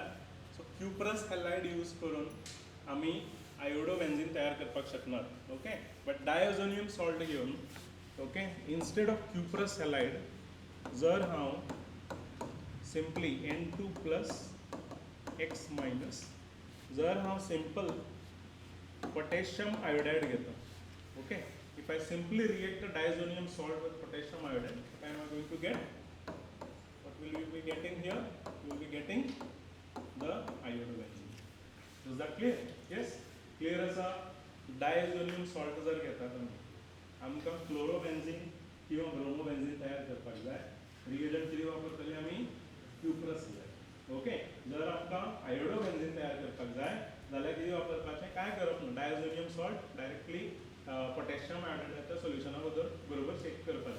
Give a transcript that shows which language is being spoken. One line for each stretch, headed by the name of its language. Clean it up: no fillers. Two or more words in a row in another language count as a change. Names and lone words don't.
English: So cuprous halide use
Konkani: करून आम्ही आयोडो बेन्झीन तयार करपाक शकनात.
English: okay, but diazonium salt घेऊन ओके, instead of cuprous halide
Konkani: जर हांव
English: simply N2 plus X minus
Konkani: जर हांव
English: simple potassium iodide घेता, okay, if I simply react the diazonium salt with potassium iodide, what am I going to get? What will we be getting here? We will be getting the iodobenzene. Is that clear? Yes? Clear
Konkani: असा
English: diazonium salt
Konkani: जर घेता तुम्ही आमकां क्लोरोबेन्झीन किंवा ब्रोमोबेन्झीन तयार करपाक जाय, रिएजंट कितें वापरतले आमी? क्युप्रस जाय. ओके, जर आमकां आयोडोबेन्झीन तयार करपाक जाय जाल्यार कितें वापरपाचें? काय करप ना,
English: diazonium salt directly
Konkani: पोटॅशियम आयोडायडाच्या सोल्युशना बरोबर शेक करपाचें.